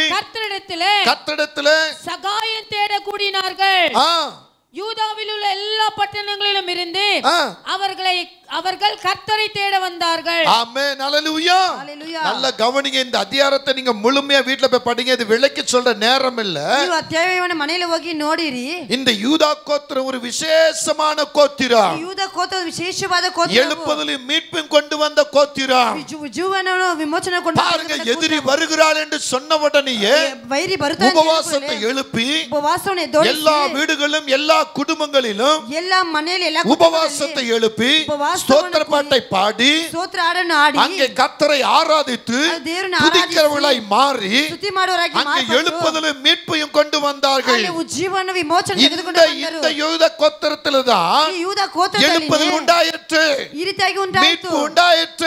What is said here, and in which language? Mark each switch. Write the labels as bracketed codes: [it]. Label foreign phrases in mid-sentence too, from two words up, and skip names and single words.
[ta] கர்த்தரிடத்திலே சகாயம் தேட கூடினார்கள். யூதாவில் உள்ள எல்லா பட்டணங்களிலும் இருந்து அவர்கள் கர்த்தரை தேட வந்தார்கள். ஆமென். ஹalleluya. நல்ல கவனிங்க. இந்த அத்தியாயத்தை நீங்க முழுமையா வீட்ல போய் படிங்க. இது விளக்கி சொல்ற நேரம் இல்ல. [kn] ನೀವು ಅಧ್ಯಾಯವನ್ನು ಮನೆಯಲ್ಲಿ ಹೋಗಿ ನೋಡಿರಿ. [ta] இந்த யூதா கோத்திரம் ஒரு விசேஷமான கோத்திரம். யூதா கோத்திரம் ವಿಶೇಷವಾದ கோத்திரம். எழுப்புதலையும் மீட்பையும் கொண்டு வந்த கோத்திரம். [kn] ಜೀವನವನ್ನು ವಿಮೋಚನೆ ಕೊಂಡು [ta] பாருங்க, எதிரி வருகிறாள் என்று சொன்ன உடனேயே [kn] ವೈರಿ ಬರುತ್ತಾನೆ [ta] உபவாசத்தை எழுப்பி [kn] ಉಪವಾಸವನ್ನು ಎದ್ದೋಡಿಸಿ [ta] எல்லா வீடுகளிலும் எல்லா குடும்பங்களிலும் எல்லா ಮನೆಯಲ್ಲಿ எல்லா உபவாசத்தை எழுப்பி ஸ்தோத்திர பாட்டை பாடி அங்கே கர்த்தரை ஆராதித்து துதிக்கிறவர்களாய் மாறி அங்கே எழுப்புதலும் மீட்பையும் கொண்டு வந்தார்கள். இந்த யூதா கோத்திரத்தில் தான் எழுப்புதல் உண்டாயிற்று, மீட்பு உண்டாயிற்று.